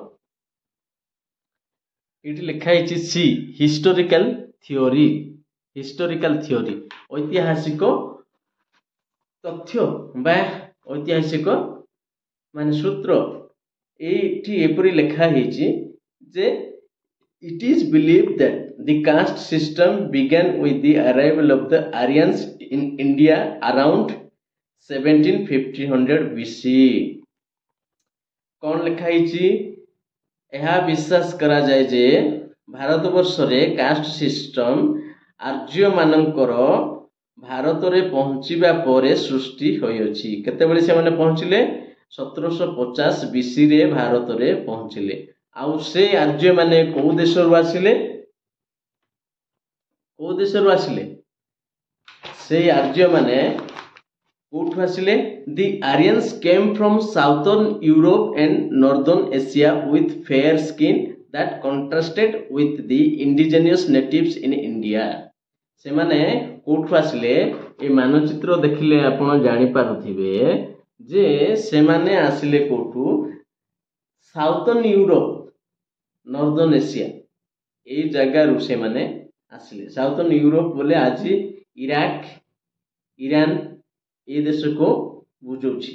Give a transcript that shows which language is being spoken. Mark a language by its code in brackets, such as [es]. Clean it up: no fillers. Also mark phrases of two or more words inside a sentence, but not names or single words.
[or] ଏଠି ଲେଖା ହେଇଛି [en] C historical theory. historical theory [or] ଐତିହାସିକ ତଥ୍ୟ ବା ଐତିହାସିକ ମାନେ ସୂତ୍ର। ଏଇଠି ଏପରି ଲେଖା ହେଇଛି ଯେ [en] it is believed that the caste system began with the arrival of the Aryans in India around 1700 BC। [or] କ'ଣ ଲେଖା ହେଇଛି? ଏହା ବିଶ୍ୱାସ କରାଯାଏ ଯେ ଭାରତବର୍ଷରେ [en] caste system [or] ଆର୍ଯ୍ୟମାନଙ୍କର ଭାରତରେ ପହଞ୍ଚିବା ପରେ ସୃଷ୍ଟି ହୋଇଅଛି। କେତେବେଳେ ସେମାନେ ପହଞ୍ଚିଲେ? 1750 BCରେ ଭାରତରେ ପହଞ୍ଚିଲେ। ଆଉ ସେ ଆର୍ଯ୍ୟମାନେ କୋଉ ଦେଶରୁ ଆସିଲେ? କୋଉ ଦେଶରୁ ଆସିଲେ? ସେଇ ଆର୍ଯ୍ୟମାନେ କୋଉଠୁ ଆସିଲେ? [en] The Aryans came from southern Europe and northern Asia with fair skin that contrasted with the indigenous natives in India। [or] ସେମାନେ କୋଉଠୁ ଆସିଲେ? ଏ ମାନଚିତ୍ର ଦେଖିଲେ ଆପଣ ଜାଣିପାରୁଥିବେ ଯେ ସେମାନେ ଆସିଲେ କୋଉଠୁ? [en] Southern Europe, Northern Asia, [or] ଏଇ ଜାଗାରୁ ସେମାନେ ଆସିଲେ। [en] Southern Europe [or] ବୋଲେ ଆଜି ଇରାକ, ଇରାନ ଏ ଦେଶକୁ ବୁଝଉଛି।